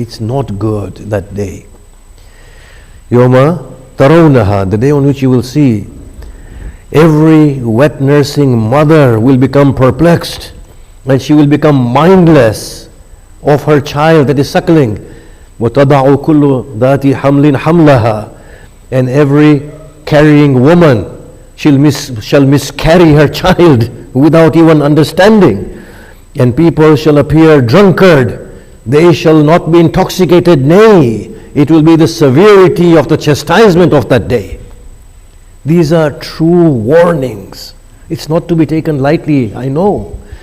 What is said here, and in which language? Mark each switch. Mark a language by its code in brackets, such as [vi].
[en] It's not good that day. Yawma tarawnaha, the day on which you will see, every wet nursing mother will become perplexed and she will become mindless of her child that is suckling. [ar] وَتَضَعُ كُلُّ ذَاتِ حَمْلٍ حَمْلَهَا, [en] and every carrying woman, shall miscarry her child without even understanding. And people shall appear drunkard. They shall not be intoxicated, nay, it will be the severity of the chastisement of that day. These are true warnings. It's not to be taken lightly, I know.